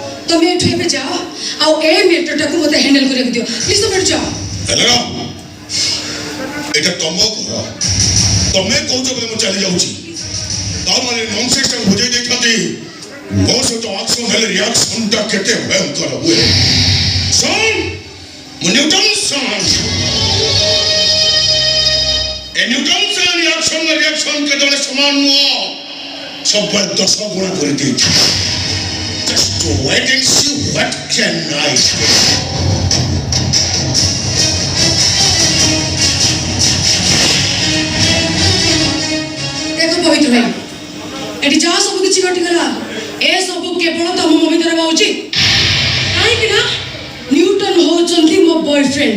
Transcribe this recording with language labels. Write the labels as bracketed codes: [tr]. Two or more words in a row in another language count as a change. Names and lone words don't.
[or] ତୁମେ ଏଠୁ ଏବେ ଯାଅ ଆଉ ଏ ମ୍ୟାଟରଟାକୁ ମୋତେ ହ୍ୟାଣ୍ଡେଲ କରିବାକୁ ଦିଅ ପ୍ଲିଜ୍ ତମେ ଏଠୁ ଯାଅ ହେଲୋ ଏଇଟା ତମ ଘର ତମେ କହୁଛ ବୋଲି ମୁଁ ଚାଲି ଯାଉଛି ତାମାନେ ନନ୍ସେନ୍ସଟାକୁ ବୁଝେଇ ଦେଇଛନ୍ତି ମୋ ସହିତ ଆକ୍ସନ୍ ହେଲେ ରିଆକ୍ସନ୍ଟା କେତେ ଭୟଙ୍କର ହୁଏ ସନ୍ ମୁଁ ନ୍ୟୁଟନ୍ ସନ୍ ଏ ନ୍ୟୁଟନ୍ ସନ୍ [en] reaction reaction [or] କେତେବେଳେ ସମାନ ନୁହଁ ସବୁବେଳେ 10 ଗୁଣା କରିଦେଇଛି [en] Just wait and see what can I do. [or] ଦେଖ ପବିତ୍ର ଭାଇ ଏଠି ଯାହା ସବୁ କିଛି ଘଟିଗଲା ଏ ସବୁ କେବଳ ତମ ମୋ ଭିତରେ ହଉଛି କାହିଁକି ନା ନ୍ୟୁଟନ ହଉଛନ୍ତି ମୋ ବୟଫ୍ରେଣ୍ଡ